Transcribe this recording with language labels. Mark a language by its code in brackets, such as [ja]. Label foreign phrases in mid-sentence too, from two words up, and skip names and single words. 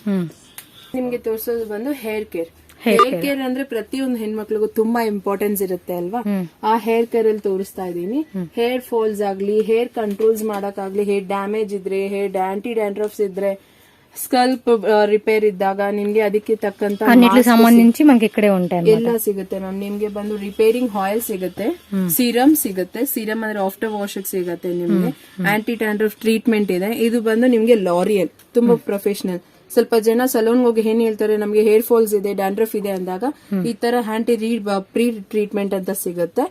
[kn] ಇದು ನಿಮ್ಗೆ ತೋರಿಸೋದು ಬಂದು [en] hair care. hair care [kn] ಅಂದ್ರೆ ಪ್ರತಿಯೊಂದು ಹೆಣ್ಮಕ್ಳಿಗೂ ತುಂಬಾ ಇಂಪಾರ್ಟೆನ್ಸ್ ಇರುತ್ತೆ ಅಲ್ವಾ, ಆ [en] hair care [kn] ಅಲ್ಲಿ ತೋರಿಸ್ತಾ ಇದೀನಿ. [en] hair falls [kn] ಆಗ್ಲಿ, [en] hair controls [kn] ಮಾಡಕ್ಕಾಗ್ಲಿ, [en] hair damage [kn] ಇದ್ರೆ, [en] hair anti dandruffs [kn] ಇದ್ರೆ, [en] scalp repair [kn] ಇದ್ದಾಗ నిమ్ಗೆ ಅದಕ್ಕೆ ತಕ್ಕಂತ [te] అన్నిటికి సంబంధించి మనకి ఇక్కడే ఉంటాయి [kn] ಎಲ್ಲ ಸಿಗುತ್ತೆ ಮ್ಯಾಮ್. ನಿಮ್ಗೆ ಬಂದು [en] repairing oil [kn] ಸಿಗುತ್ತೆ, ಸೀರಮ್ ಸಿಗುತ್ತೆ, ಸೀರಮ್ ಅಂದ್ರೆ [en] after wash [kn] ಸಿಗುತ್ತೆ ನಿಮ್ಗೆ, [en] anti dandruff treatment [kn] ಇದೆ. ಇದು ಬಂದು ನಿಮ್ಗೆ ಲಾರಿಯಲ್, ತುಂಬಾ ಪ್ರೊಫೆಷನಲ್. ಸ್ವಲ್ಪ ಜನ ಸಲೂನ್ ಹೋಗಿ ಏನ್ ಹೇಳ್ತಾರೆ, ನಮ್ಗೆ [en] hair falls [kn] ಇದೆ, ಡ್ಯಾಂಡ್ರಫ್ ಇದೆ ಅಂದಾಗ ಈ ತರ [en] anti pre treatment [kn] ಅಂತ ಸಿಗುತ್ತೆ.